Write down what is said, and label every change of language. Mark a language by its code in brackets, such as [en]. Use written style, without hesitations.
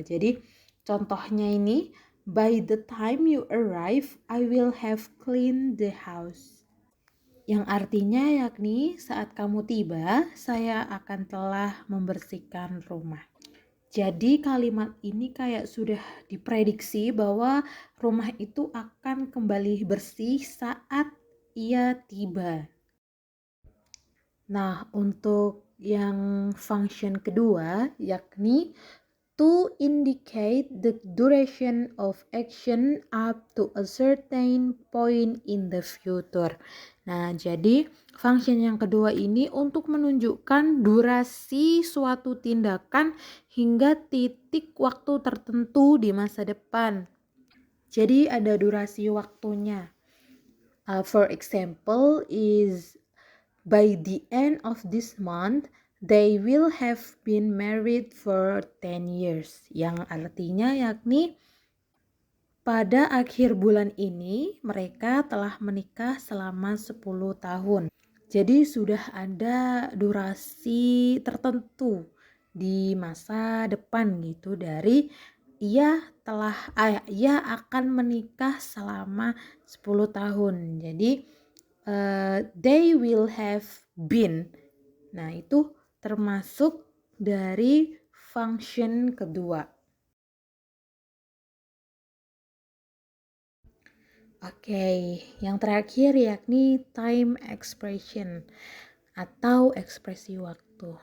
[id] Jadi contohnya ini, [en] by the time you arrive, I will have cleaned the house. [id] Yang artinya yakni saat kamu tiba, saya akan telah membersihkan rumah. Jadi kalimat ini kayak sudah diprediksi bahwa rumah itu akan kembali bersih saat ia tiba. Nah, untuk yang function kedua yakni [en] to indicate the duration of action up to a certain point in the future. [id] Nah, jadi function yang kedua ini untuk menunjukkan durasi suatu tindakan hingga titik waktu tertentu di masa depan. Jadi ada durasi waktunya. [en] For example, is by the end of this month, they will have been married for 10 years. [id] Yang artinya yakni pada akhir bulan ini mereka telah menikah selama 10 tahun. Jadi sudah ada durasi tertentu di masa depan gitu dari ia akan menikah selama 10 tahun. [en] Jadi they will have been. [id] Nah, itu termasuk dari function kedua. Oke, yang terakhir yakni time expression atau ekspresi waktu.